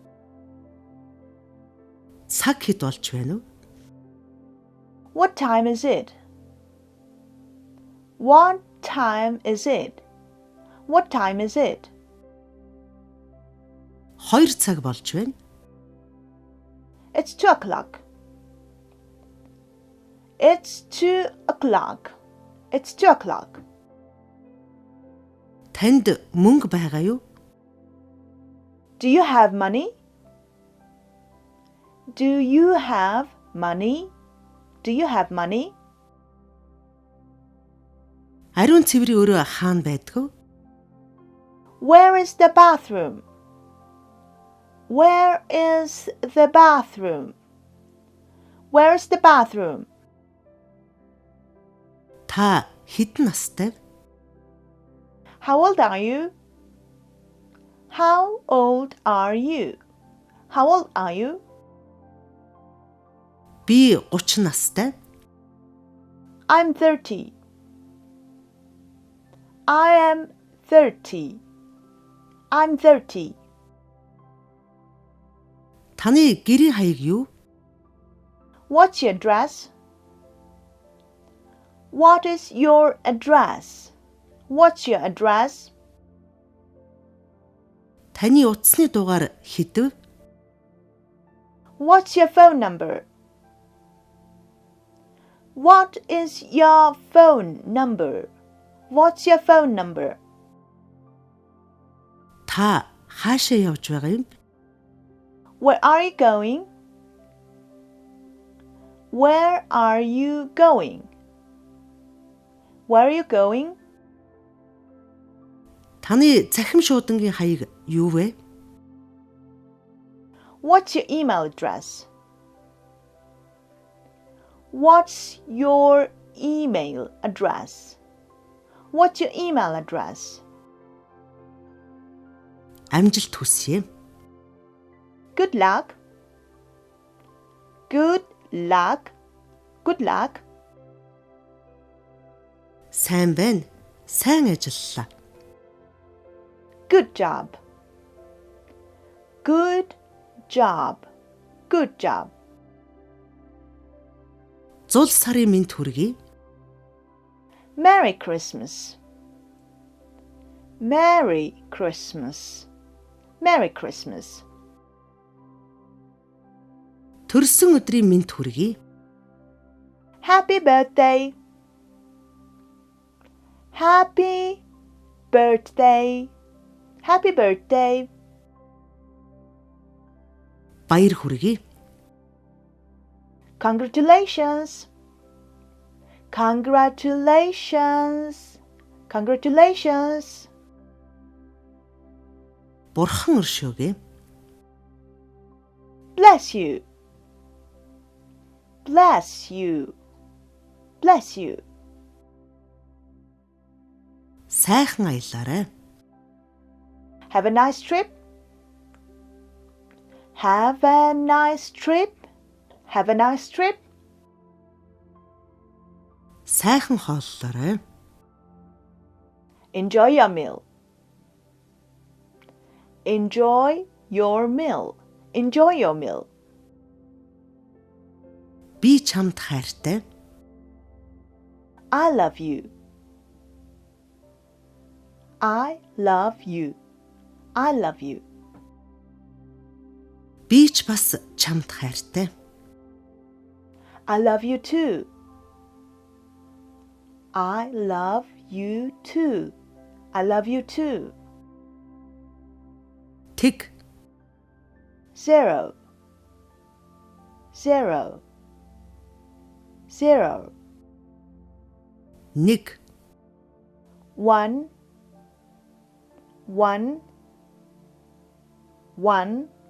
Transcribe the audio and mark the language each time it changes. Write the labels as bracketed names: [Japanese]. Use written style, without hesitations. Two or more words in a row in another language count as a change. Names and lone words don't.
[Mongolian] Цаг хэд болж байна вэ? [English] What time is it? What time is it? What time is it? [Mongolian] 2 цаг болж байна. [English] It's 2 o'clock. It's 2 o'clock. It's 2 o'clock. [Mongolian] Танд мөнгө байгаа юу? [English] Do you have money? Do you have money? Do you have money? [Mongolian] Ариун цэврийн өрөө хаана байдаг вэ? [English] Where is the bathroom? Where is the bathroom? Where is the bathroom? [Mongolian] Та хэдэн настай вэ? [English] How old are you? How old are you? How old are you? [Mongolian] Би 30 настай. [English] I'm 30. I am 30. I'm 30. [Mongolian] Таны гэрийн хаяг юу? [English] What's your address? What is your address? What's your address? [Mongolian] Таны утасны дугаар хэдв? [English] What's your phone number? What is your phone number? What's your phone number? [Mongolian] Та хаашаа явж байгаа юм? [English] Where are you going? Where are you going? Where are you going? [Mongolian] Таны захим шуудангийн хаяг юу вэ? [English] What's your email address? What's your email address? What's your email address? [Mongolian] Амжилт хүсье. [English] Good luck. Good luck. Good luck. [Mongolian] Сайн байна. Сайн ажиллалаа. [English] Good job. Good job. Good job. [Mongolian] Зул сарын мэнд хүргэе. [English] Merry Christmas. Merry Christmas. Merry Christmas. [Mongolian] Төрсөн өдрийн мэнд хүргэе. [English] Happy birthday. Happy birthday. Happy birthday. [Mongolian] Баяр хүргэе. [English] Congratulations. Congratulations. Congratulations. [Mongolian] Бурхан өршөөгөө. [English] Bless you. Bless you. Bless you. [Mongolian] Сайхан аялаарай. [English] Have a nice trip. Have a nice trip. Have a nice trip. [Mongolian] Сайхан хооллоорой. [English] Enjoy your meal. Enjoy your meal. Enjoy your meal. [Mongolian] Би чамд хайртай. [English] I love you. I love you. I love you. [Mongolian] Би ч бас чамд хайртай. [English] I love you too. I love you too. I love you too. [Mongolian] Тэг. [English] 0 0 0 [Mongolian] Нэг. [English] 1 1 1